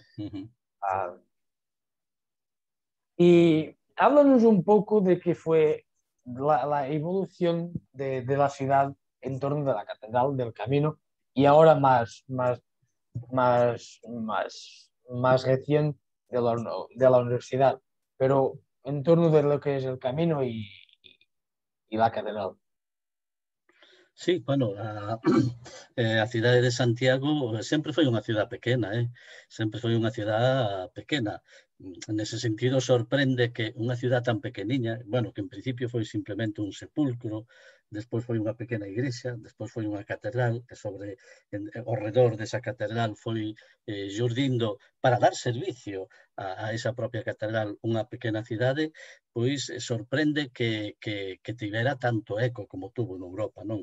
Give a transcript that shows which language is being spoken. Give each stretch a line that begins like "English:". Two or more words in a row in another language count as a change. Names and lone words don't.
Spanish: Ah, y háblanos un poco de qué fue la evolución de la ciudad en torno de la Catedral del Camino y ahora más recién de la universidad, pero en torno de lo que es el camino y la catedral. Sí,
Galician: bueno, a cidade de Santiago sempre foi unha cidade pequena, sempre foi unha cidade pequena. Nese sentido, sorprende que unha cidade tan pequeniña, bueno, que en principio foi simplemente un sepulcro, despois foi unha pequena igrexa, despois foi unha catedral, e ao redor desa catedral foi xurdindo para dar servicio a esa propia catedral unha pequena cidade, pois sorprende que tivera tanto eco como tuvo en Europa, non?